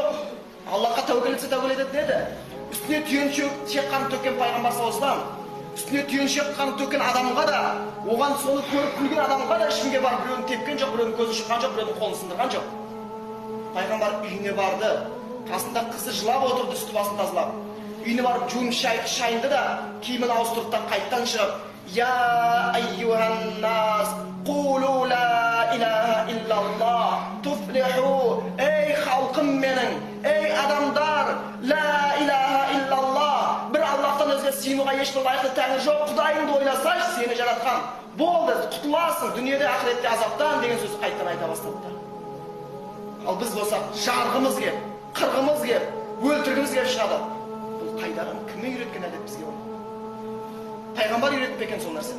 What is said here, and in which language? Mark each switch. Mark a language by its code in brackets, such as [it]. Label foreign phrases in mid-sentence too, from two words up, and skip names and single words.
[kk] Аллахқа тәуекел етсе тәуекел етеді деді. Үстіне түйен шекқанын төккен пайғамбар саллаллаху үстіне түйен шекқанын төккен адамға да, оған соны көріп күлген адамға да ешкімге барып біреуін тепкен жоқ, біреудің көзін шыққан жоқ, біреудің қолын сындырған жоқ. Пайғамбар үйіне барды, қасында қызы жылап отырды, үсті басын тазалап. Үйіне барып жуынып шайынды да, киімін ауыстырып та қайттан шығып, [ar] يا أيها الناس قولوا لا إله إلا الله, [kk] туфлиху, ей халқым менің, ей адамдар, [ar] لا إله إلا الله, [kk] бір Аллахтан өзге сыйынуға ешбір лайықты тәңір жоқ, Құдайыңды ойласайшы, сені жаратқан. Болды, құтыласың, дүниеде ақыретте азаптан деген сөз қайттан айта бастады. Ал біз болсақ, жарғымыз кеп, қырғымыз кеп, өлтіргіміз кеп шығады. Бұл қайдағы кімі үйреткен әдет бізге оны? Пайғамбар үйретпеген сол нәрсені.